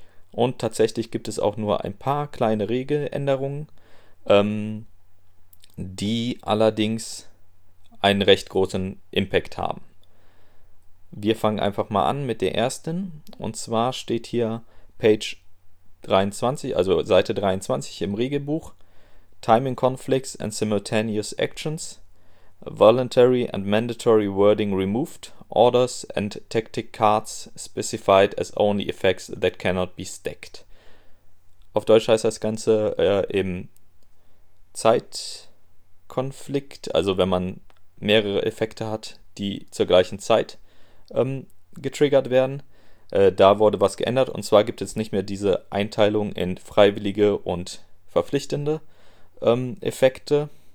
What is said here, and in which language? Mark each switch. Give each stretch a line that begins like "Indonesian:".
German: Und tatsächlich gibt es auch nur ein paar kleine Regeländerungen, die allerdings einen recht großen Impact haben. Wir fangen einfach mal an mit der ersten. Und zwar steht hier Page 23, also Seite 23 im Regelbuch:
English: Timing conflicts and simultaneous actions. Voluntary and mandatory wording removed. Orders and tactic cards specified as only effects that cannot be stacked.
German: Auf Deutsch heißt das Ganze im Zeitkonflikt, also wenn man mehrere Effekte hat, die zur gleichen Zeit getriggert werden. Da wurde was geändert, und zwar gibt es nicht mehr diese Einteilung in freiwillige und verpflichtende Effekte.